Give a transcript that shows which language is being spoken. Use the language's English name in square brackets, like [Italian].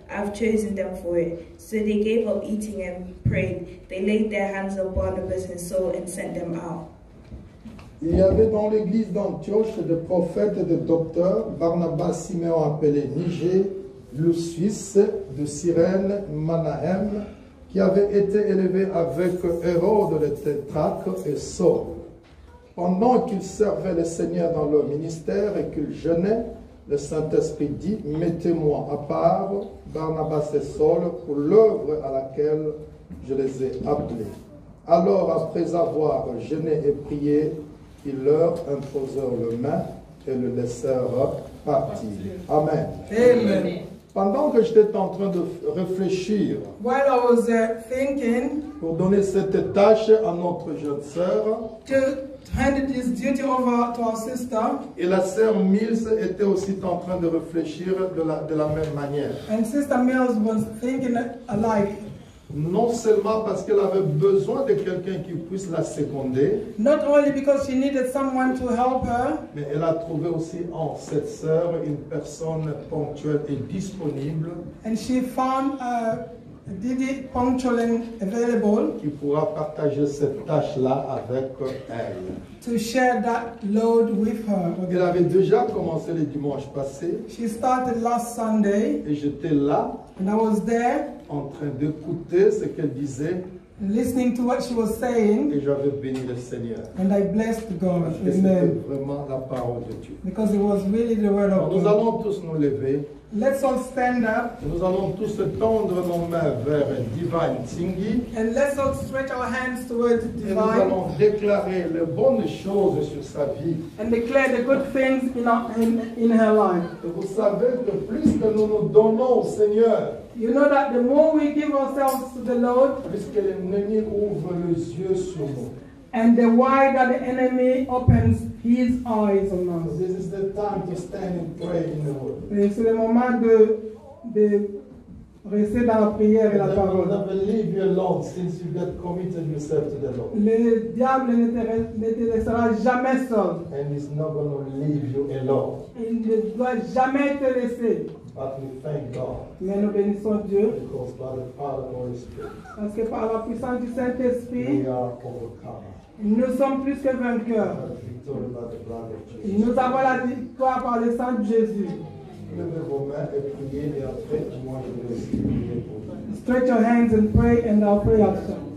[English] I have chosen them for it." So they gave up eating and prayed. They laid their hands on Barnabas and Saul and sent them out. [French] Il y avait dans l'église d'Antioche des prophètes et des docteurs, Barnabas, Simeon appelé Niger, Lucius de Cyrène, Manahem, qui avaient été élevés avec Hérode le tétrarque et Saul. Pendant qu'ils servaient le Seigneur dans leur ministère et qu'ils jeûnaient, le Saint-Esprit dit, « Mettez-moi à part Barnabas et Saul pour l'œuvre à laquelle je les ai appelés. » Alors, après avoir jeûné et prié, ils leur imposèrent les mains et le laissèrent partir. Amen. Amen. Pendant que j'étais en train de réfléchir [English] While I was thinking [French] pour donner cette tâche à notre jeune sœur, [English] to hand this duty over to our sister, [French] et la sœur Mills était aussi en train de réfléchir de la même manière. [English] and Sister Mills was thinking alike. [French] Non seulement parce qu'elle avait besoin de quelqu'un qui puisse la seconder, [English] Not only because she needed someone to help her, [French] mais elle a trouvé aussi en cette sœur une personne ponctuelle et disponible [English] and she found Didi punctual and available [French] qui pourra partager cette tâche-là avec elle. [English] to share that load with her. [French] Elle avait déjà commencé le dimanche passé [English] She started last Sunday, [French] et j'étais là [English] and I was there [French] en train d'écouter ce qu'elle disait [English] listening to what she was saying, [French] et j'avais béni le Seigneur. [English] and I blessed God. [French] Parce que c'était [English] Amen. [French] vraiment la parole de Dieu. [English] Because it was really the word [French] Alors, [English] of [French] nous [English] God. [French] allons tous nous lever. [English] Let's all stand up [French] Nous allons tous tendre nos mains vers Divine Tsingi [English] and let's all stretch our hands towards [French] et nous [English] divine [French] allons déclarer les bonnes choses sur sa vie. [English] and declare the good things in her life. [French] Et vous savez que plus que nous nous donnons au Seigneur, [English] You know that the more we give ourselves to the Lord, [French] plus que l'ennemi ouvre les yeux sur nous. [English] and the while that the enemy opens his eyes on So us. this is the time to stand and pray in the word. [French] Et c'est le moment de rester dans la prière et la [English] The devil will [French] parole. [English] never leave you alone since you got committed yourself to the Lord. [French] Le diable ne te laissera jamais seul. [English] And he's not going to leave you alone. [French] Il ne doit jamais te laisser. [English] But we thank God [French] Mais nous bénissons Dieu [English] because by the power of the Holy Spirit, [French] parce que par la puissance du Saint-Esprit, [English] we are overcome. [French] nous sommes plus que vainqueurs. [English] Victory by the blood of Jesus. [French] Nous avons la victoire par le sang de Jésus. Levez vos mains et priez et après, moi je vais aussi prier pour vous. [English] Stretch your hands and pray, and I'll pray after.